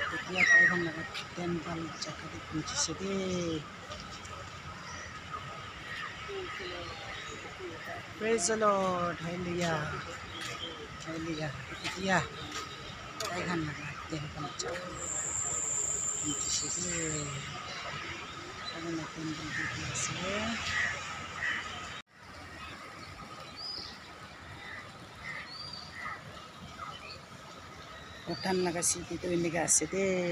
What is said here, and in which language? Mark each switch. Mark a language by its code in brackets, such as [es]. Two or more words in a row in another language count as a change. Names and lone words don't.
[nag] dia kaihan laga temple jakati punchise de [en] praise the Lord hallelujah hallelujah [nag] dia kaihan laga temple jakati punchise de ana temple de ase Kotan laga city to iniga ase de